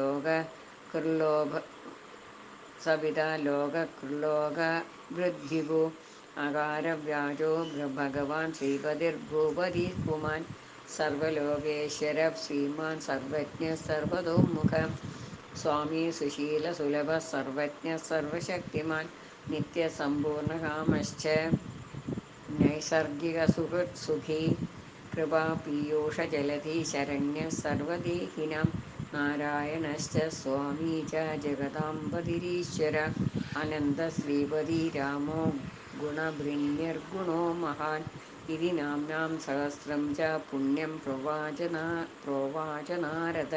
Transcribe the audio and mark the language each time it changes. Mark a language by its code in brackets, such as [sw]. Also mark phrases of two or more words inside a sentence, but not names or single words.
[sa] लोककृल्लोकवृद्धिभू अकारव्याजो भगवान् श्रीपतिर्भूपतिः पुमान् सर्वलोकेश्वरः श्रीमान् सर्वज्ञः सर्वतोमुखः स्वामी सुशीलसुलभः सर्वज्ञः सर्वशक्तिमान् नित्यसम्पूर्णकामश्च നൈസർഗികസുഹൃത്സുഖീ കൃപാപീയൂഷജലധി ശരണ്യः സർവദേഹിനാം നാരായണശ്ച സ്വാമീ ച ജഗദാംബതിരീശ്വര അനന്തശ്രീപതി രാമോ ഗുണഭൃന്യർഗുണോ മഹാൻ ഇതി നാംനാം സഹസ്രം ച പുണ്യം പ്രോവാച നാരദ.